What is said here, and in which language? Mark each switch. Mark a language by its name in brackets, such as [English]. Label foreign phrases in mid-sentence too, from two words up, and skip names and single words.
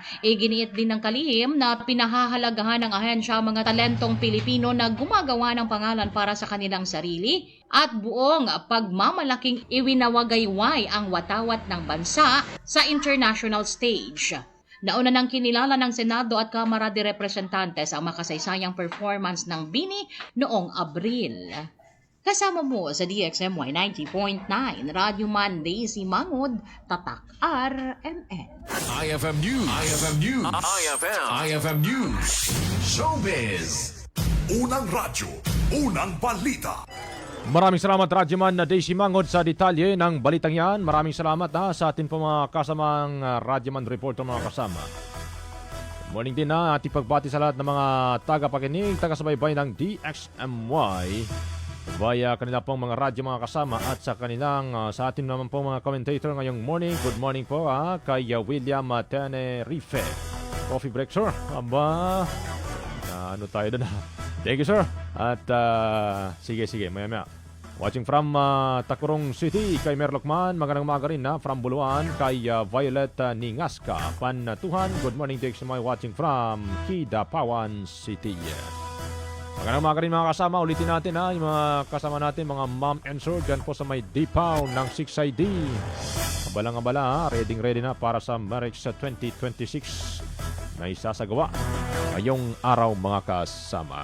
[Filipino] Iginiit din ng kalihim na pinahahalagahan ng ahensya ang mga talentong Pilipino na gumagawa ng pangalan para sa kanilang sarili at buong pagmamalaking iwinawagayway ang watawat ng bansa sa [English] international stage. [Filipino] Nauna nang kinilala ng Senado at Kamara de Representantes ang makasaysayang performance ng Bini noong Abril. Kasama mo sa DXMY 90.9, Radyo Man Daisy Mangod, Tatak RMN. IFM News. IFM News. IFM News. Showbiz. Unang radyo, unang balita. Maraming salamat Radyoman na Daisy Mangod sa detalye ng balitang yan. Maraming salamat sa ating mga kasamang Radyoman reporter mga kasama. [English] Good morning [Filipino] din na ating pagbati sa lahat ng mga tagapakinig, taga-subaybay ng DXMY via kanila pong mga radyo mga kasama at sa kanilang sa ating naman pong mga commentator ngayong morning. [English] Good morning [Filipino] po kay William Tenerife. [English] Coffee break sir. [Filipino] Aba, ano tayo doon [English] Thank you, [Filipino] sir. At sige, maya-maya. [English] Watching from Tacorong City [Filipino] kay Merlokman. Magandang umaga rin from Buluan kay Violet Ningaska. Panatuhan, [English] good morning to my watching from Kidapawan City. [Filipino] Magandang umaga rin mga kasama. Ulitin natin yung mga kasama natin, mga [English] mom and sir. [Filipino] Dyan po sa may D-Pound ng 6ID. Kabalang-abala, ready na para sa Marriage 2026 na isasagawa ngayong araw mga kasama.